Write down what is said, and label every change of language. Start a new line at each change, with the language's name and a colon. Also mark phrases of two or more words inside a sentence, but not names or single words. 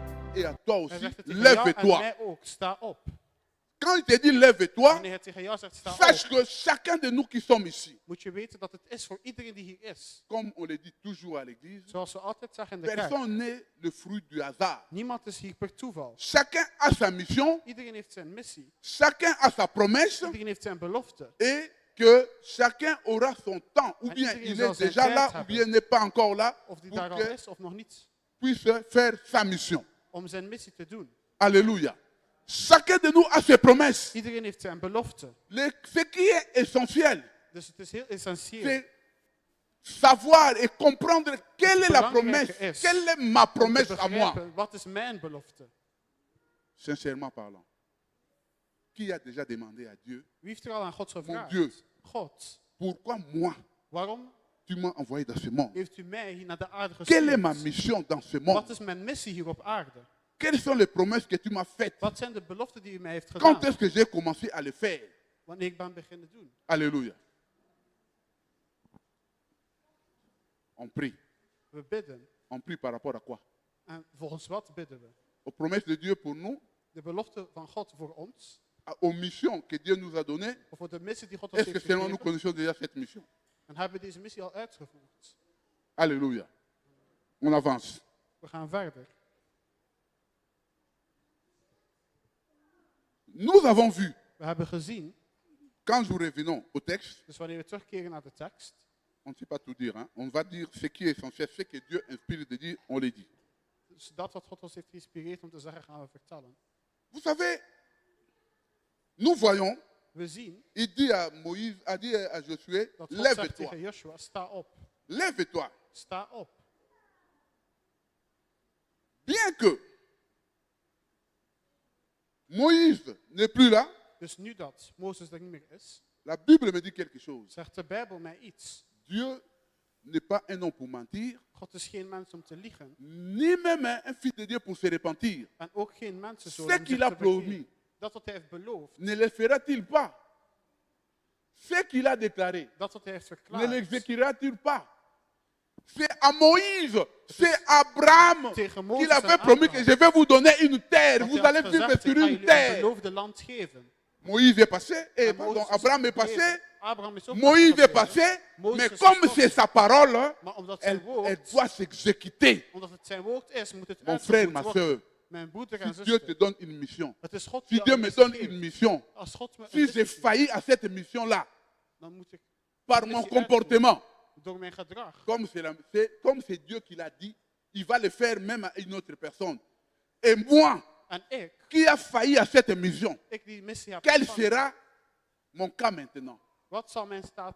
French: et à toi
Dutch: Hij
French: aussi,
Dutch: zegt het tegen jou en
French: lève-toi.
Dutch: mij ook. Sta op.
French: Quand il te dit lève-toi,
Dutch: Wanneer hij tegen jou zegt sta
French: sache
Dutch: op,
French: que chacun de nous qui sommes ici,
Dutch: moet je weten dat het is voor iedereen die hier is.
French: comme on le dit toujours à l'église,
Dutch: Zoals we altijd zeggen in de kerk.
French: personne n'est le fruit du hasard.
Dutch: Niemand is hier per toeval.
French: Chacun a sa mission,
Dutch: Iedereen heeft zijn missie.
French: chacun a sa promesse
Dutch: Iedereen heeft zijn belofte.
French: et que chacun aura son temps. Ou
Dutch: En
French: bien
Dutch: iedereen
French: il
Dutch: zal
French: est
Dutch: zijn
French: déjà
Dutch: tijd
French: là, ou
Dutch: hebben.
French: bien n'est pas encore là,
Dutch: Of die
French: pour
Dutch: daar al
French: qu'il
Dutch: is of nog niet.
French: puisse faire sa mission.
Dutch: Om zijn missie te doen.
French: Alléluia. Chacun de nous a ses promesses.
Dutch: Iedereen heeft zijn belofte.
French: Ce qui est essentiel,
Dutch: Dus het is heel essentieel.
French: c'est savoir et comprendre quelle est la
Dutch: belangrijke
French: promesse,
Dutch: is
French: quelle est ma
Dutch: Om te
French: promesse à moi,
Dutch: begrijpen, wat is mijn belofte?
French: sincèrement parlant. Qui a déjà demandé à Dieu,
Dutch: Wie heeft er al aan God gevraagd?
French: Dieu.
Dutch: God.
French: pourquoi moi,
Dutch: Waarom
French: tu m'as envoyé dans ce monde?
Dutch: heeft u mij hier naar de aarde
French: Quelle est ma
Dutch: gestuurd?
French: mission dans ce monde?
Dutch: Wat is mijn missie hier op aarde?
French: Quelles sont les promesses que tu m'as faites?
Dutch: Wat zijn de beloften die u mij heeft
French: Quand
Dutch: gedaan?
French: est-ce que j'ai commencé à le faire?
Dutch: Wanneer ik ben beginnen doen.
French: Alléluia. On prie.
Dutch: We bidden.
French: On prie par rapport à quoi?
Dutch: En volgens wat bidden we?
French: Aux promesses de Dieu pour nous,
Dutch: De belofte van God voor ons?
French: aux missions que Dieu nous a données.
Dutch: Of voor de missie die God ons
French: Est-ce que
Dutch: heeft
French: seulement nous
Dutch: gegeven?
French: connaissons déjà cette mission?
Dutch: En hebben we deze missie al uitgevoerd?
French: Alléluia. On avance.
Dutch: We gaan verder.
French: Nous avons vu,
Dutch: We hebben gezien,
French: quand nous revenons au texte,
Dutch: dus wanneer we terugkeren naar de tekst,
French: on ne sait pas tout dire, hein? On va dire ce qui est essentiel, ce que Dieu inspire de dire, on le dit.
Dutch: dus dat wat God ons heeft geïnspireerd om te zeggen, gaan we vertellen.
French: Vous savez, nous voyons,
Dutch: We zien
French: il dit à Moïse, a dit à Josué,
Dutch: dat God zegt
French: lève-toi,
Dutch: tegen Joshua, sta op,
French: lève-toi.
Dutch: sta op.
French: Bien que Moïse n'est plus là,
Dutch: Dus nu dat Mozes er niet meer is,
French: la Bible me dit quelque chose.
Dutch: zegt de Bijbel mij iets.
French: Dieu n'est pas un homme pour mentir,
Dutch: God is geen mens om te liegen.
French: ni même un fils de Dieu pour se repentir.
Dutch: En ook geen mensenzoon
French: Ce
Dutch: om
French: qu'il
Dutch: zich
French: a
Dutch: te
French: promis,
Dutch: vergeten. Dat wat hij heeft beloofd,
French: ne le fera-t-il pas? Ce qu'il a déclaré,
Dutch: dat wat hij heeft
French: ne
Dutch: verklaard,
French: l'exécutera-t-il pas? C'est à Moïse, c'est à Abraham
Dutch: tegen Mozes
French: qu'il
Dutch: en
French: avait promis
Dutch: Abraham.
French: que je vais vous donner une terre.
Dutch: Dat
French: Vous
Dutch: hij had
French: allez vivre
Dutch: gezegd,
French: sur
Dutch: ik ga
French: une
Dutch: jullie een
French: terre.
Dutch: beloofde land geven.
French: Moïse est passé, et
Dutch: En
French: pardon,
Dutch: Mozes is
French: Abraham est
Dutch: gebleven.
French: passé,
Dutch: Abraham is ook
French: Moïse est
Dutch: gebleven.
French: passé,
Dutch: Mozes
French: mais
Dutch: is
French: comme
Dutch: gestorven.
French: c'est sa parole,
Dutch: Maar omdat zijn
French: elle
Dutch: woord,
French: doit s'exécuter.
Dutch: omdat het zijn woord is, moet het
French: Mon frère,
Dutch: uitgevoerd
French: ma
Dutch: worden.
French: soeur,
Dutch: Mijn broeder en
French: si Dieu te
Dutch: zuster,
French: donne une mission,
Dutch: het is God
French: si
Dutch: die
French: Dieu
Dutch: al
French: me
Dutch: een
French: donne
Dutch: missie
French: une
Dutch: geeft.
French: mission,
Dutch: Als God me een
French: si j'ai
Dutch: missie geeft,
French: failli à cette mission-là,
Dutch: dan moet ik
French: par
Dutch: de
French: mon
Dutch: missie
French: comportement,
Dutch: uitvoeren. Door mijn gedrag.
French: comme c'est Dieu qui l'a dit, il va le faire même à une autre personne. Et moi,
Dutch: En ik
French: qui a failli à cette mission,
Dutch: die missie heb
French: quel
Dutch: ontvangen,
French: sera mon cas maintenant?
Dutch: wat zal mijn staat